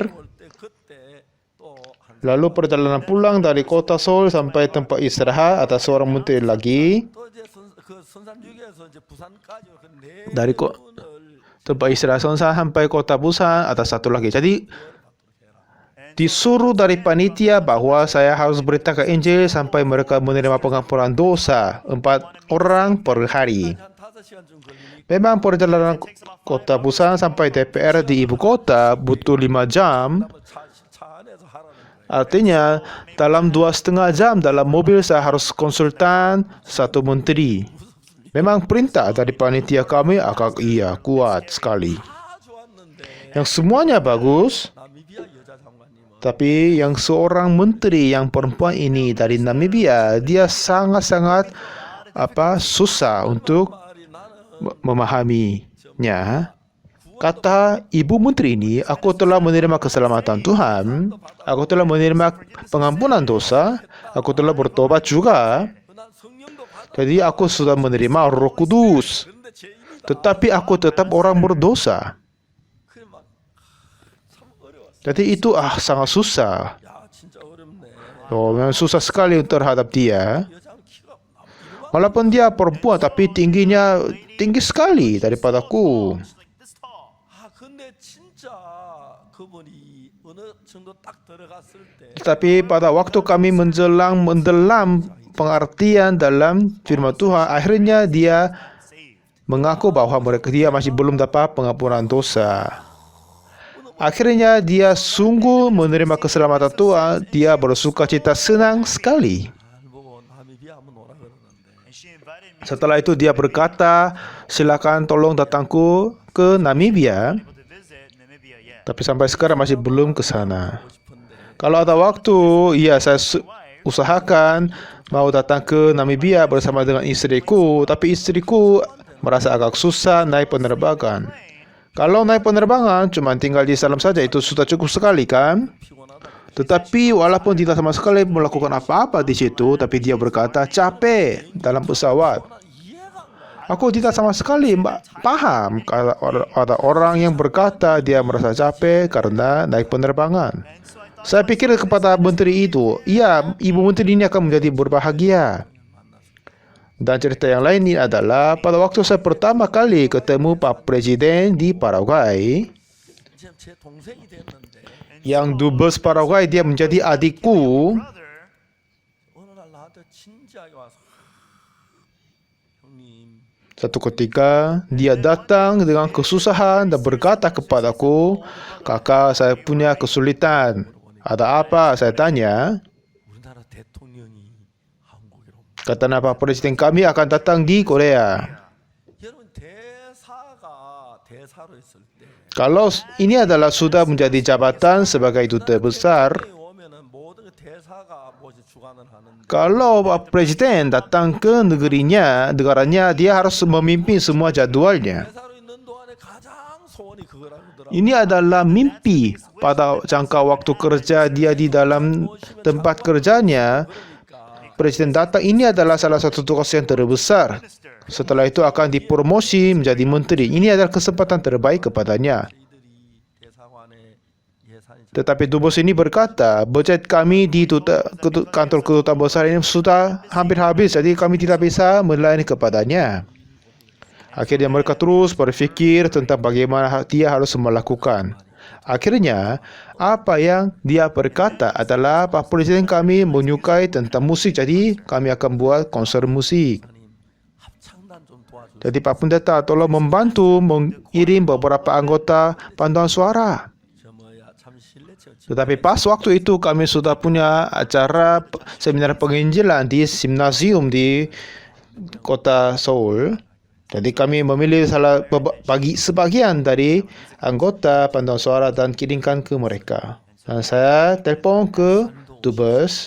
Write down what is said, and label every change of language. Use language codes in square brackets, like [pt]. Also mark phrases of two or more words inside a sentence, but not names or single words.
[ko] 올 때 그때 또한 [id] Lalu perjalanan pulang dari kota Seoul sampai tempat istirahat ada seorang menteri lagi. [ko] 또 이제 그 선산 휴게소 이제 부산까지 그네 [id] Dari kok [ko] 분을 [id] tempat istirahat Sensan sampai kota Busan ada satu lagi. Jadi disuruh dari panitia bahwa saya harus beritakan Injil sampai mereka menerima pengampunan dosa 4 orang per hari. [ko] 한 5시간쯤 걸리니까 [id] Memang perjalanan kota Busan sampai DPR di ibu kota butuh 5 jam. [ko] 차 안에서 하라는 거예요. [id] Artinya dalam 2,5 jam dalam mobil saya harus konsultan satu menteri. Memang perintah dari panitia kami agak kuat sekali. [ko] 다 좋았는데 [id] Yang semuanya bagus. [ko] 나미비아 여자 장관님은 [id] Tapi yang seorang menteri yang perempuan ini dari Namibia, dia sangat-sangat susah untuk [ko] 말이 나는 [id] memahaminya. Kata ibu menteri ini, aku telah menerima keselamatan Tuhan, aku telah menerima pengampunan dosa, aku telah bertobat juga. [ko] 난 성령도 받아. [id] Jadi aku sudah menerima Roh Kudus, [ko] 근데 죄인이다. [id] tetapi aku tetap orang berdosa. [ko] 그래 막참 어려웠어. [id] Jadi itu sangat susah. [ko] 야 진짜 어렵네. [id] Oh, memang susah sekali terhadap dia. [ko] 여자는 키가 이르막 [id] Walaupun dia perempuan, tapi tingginya tinggi sekali daripadaku. [en] Like this tall. [ko] 근데 진짜 그분이 어느 정도 딱 들어갔을 때 [id] Tetapi pada waktu kami mendalam pengertian dalam firman Tuhan, akhirnya dia [en] Saved. [id] mengaku bahwa dia masih belum dapat pengampunan dosa. Akhirnya dia sungguh menerima keselamatan Tuhan. Dia bersuka cita senang sekali. [ko] 날 보고 나미비아 한번 오라 그러는데 [en] And she invited me [id] Setelah itu dia berkata, silakan tolong datangku ke Namibia. [en] to visit Namibia yet. [id] Tapi sampai sekarang masih belum ke sana. [ko] 오고 싶은데 [id] Kalau ada waktu, iya saya usahakan mau datang ke Namibia bersama dengan istriku. Tapi istriku merasa agak susah naik penerbangan. Kalau naik penerbangan cuma tinggal di dalam saja itu sudah cukup sekali kan? [ko] 피곤하다. [id] Tetapi walaupun tidak sama sekali melakukan apa-apa di situ, tapi dia berkata capek dalam pesawat. [ko] 난 이해가 안 가. [id] Aku tidak sama sekali paham kalau ada orang yang berkata dia merasa capek karena naik penerbangan. [en] And so I thought [id] Saya pikir kepada menteri itu, iya, ibu menteri ini akan menjadi berbahagia. Dan cerita yang lain ini adalah pada waktu saya pertama kali ketemu Pak Presiden di Paraguay, [ko] 지금 제 동생이 됐는데 [id] yang dubes Paraguay dia menjadi adikku. [en] brother [ko] 어느 날 나한테 진지하게 와서 형님 [id] Satu ketika dia datang dengan kesusahan dan berkata kepadaku, kakak saya punya kesulitan. Ada apa? Saya tanya. [ko] 우리나라 대통령이 한국에 옵니다. [id] Kata Pak Presiden kami akan datang di Korea. [ko] 여러분 대사로 있을 때 [id] Kalau ini adalah sudah menjadi jabatan sebagai duta besar, [ko] 오면은 모든 대사가 뭐지 주관을 하는데 [id] kalau Pak Presiden datang ke negaranya, dia harus memimpin semua jadwalnya. [ko] 대사로 있는 동안에 가장 소원이 그거라고 하더라고요. [id] Ini adalah mimpi pada jangka waktu kerja dia di dalam tempat kerjanya. [ko] 그러니까 [id] Presiden datang, ini adalah salah satu tugas yang terbesar. [en] minister. [id] Setelah itu akan dipromosi menjadi menteri. Ini adalah kesempatan terbaik kepadanya. [ko] 저희들이 대사관의 예산이 [id] Tetapi dubes ini berkata, budget kami di kantor kedutaan besar ini sudah hampir habis, jadi kami tidak bisa melayani kepadanya. Akhirnya mereka terus berfikir tentang bagaimana dia harus melakukan. Akhirnya, apa yang dia berkata adalah Pak Presiden kami menyukai tentang musik, jadi kami akan buat konser musik. [ko] 목사님 합창단 좀 도와주세요. [id] Jadi Pak Pendeta tolong membantu mengirim beberapa anggota panduan suara. [ko] 참 실례죠. [id] Tetapi pas waktu itu kami sudah punya acara seminar penginjilan di Simnasium di kota Seoul. Jadi kami memilih bagi sebagian dari anggota panduan suara dan kirimkan ke mereka. Dan saya telepon ke Dubes